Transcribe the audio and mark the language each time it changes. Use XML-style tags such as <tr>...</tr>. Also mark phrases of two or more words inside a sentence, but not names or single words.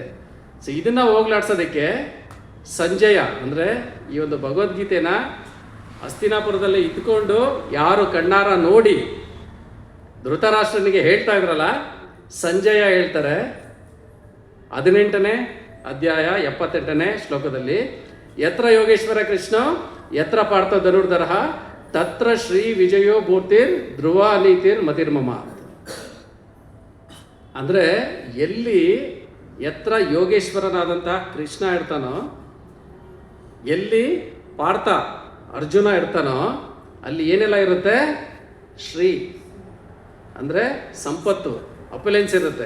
<kn>ಸೊ ಇದನ್ನು ಹೋಗ್ಲಾಡ್ಸೋದಕ್ಕೆ ಸಂಜಯ ಅಂದರೆ ಈ ಒಂದು ಭಗವದ್ಗೀತೆನ ಹಸ್ತಿನಾಪುರದಲ್ಲಿ ಇದ್ಕೊಂಡು ಯಾರು ಕಣ್ಣಾರ ನೋಡಿ ಧೃತರಾಷ್ಟ್ರನಿಗೆ ಹೇಳ್ತಾ ಇದ್ರಲ್ಲ, ಸಂಜಯ ಹೇಳ್ತಾರೆ 18ನೇ ಅಧ್ಯಾಯ 78ನೇ ಶ್ಲೋಕದಲ್ಲಿ,</kn> <sa>ಯತ್ರ ಯೋಗೇಶ್ವರ ಕೃಷ್ಣ ಯತ್ರ ಪಾರ್ಥ ಧನುರ್ಧರಃ ತತ್ರ ಶ್ರೀ ವಿಜಯೋ ಭೂತಿರ್ ಧ್ರುವ ನೀತಿರ್ ಮತಿರ್ಮಮ.</sa> <kn>ಅಂದರೆ ಎಲ್ಲಿ ಯತ್ರ ಯೋಗೇಶ್ವರನಾದಂಥ ಕೃಷ್ಣ ಇರ್ತಾನೋ, ಎಲ್ಲಿ ಪಾರ್ಥ ಅರ್ಜುನ ಇರ್ತಾನೋ, ಅಲ್ಲಿ ಏನೆಲ್ಲ ಇರುತ್ತೆ? ಶ್ರೀ ಅಂದರೆ ಸಂಪತ್ತು, ಅಪುಲೆನ್ಸ್ ಇರುತ್ತೆ.</kn>